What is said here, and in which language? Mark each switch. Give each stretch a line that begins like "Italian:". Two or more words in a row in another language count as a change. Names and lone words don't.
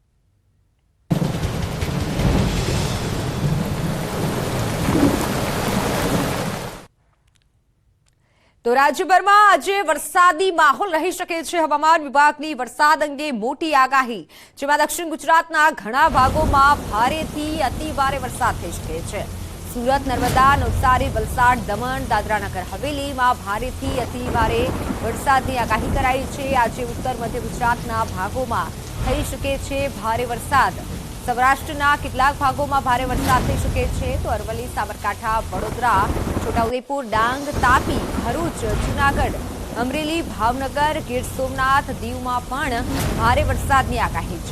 Gujarati: તો રાજ્યભરમાં આજે વરસાદી માહોલ રહી શકે છે। હવામાન વિભાગની વરસાદ અંગે મોટી આગાહી, જેમાં દક્ષિણ ગુજરાતના ઘણા ભાગોમાં ભારેથી અતિ ભારે વરસાદ થઈ શકે છે। सूरत, नर्मदा, नवसारी, वलसाड, दमण, दादरा नगर हवेलीમાં ભારેથી અતિ ભારે વરસાદની આગાહી કરાઈ છે। આજે ઉત્તર મધ્ય ગુજરાતના ભાગોમાં થઈ શકે છે ભારે વરસાદ। સૌરાષ્ટ્રના કેટલાક ભાગોમાં ભારે વરસાદ થઈ શકે છે, તો અરવલ્લી, સાબરકાંઠા, વડોદરા, છોટાઉદેપુર, ડાંગ, તાપી, ભરૂચ, જૂનાગઢ, અમરેલી, ભાવનગર, ગીર સોમનાથ, દીવમાં પણ ભારે વરસાદની આગાહી છે।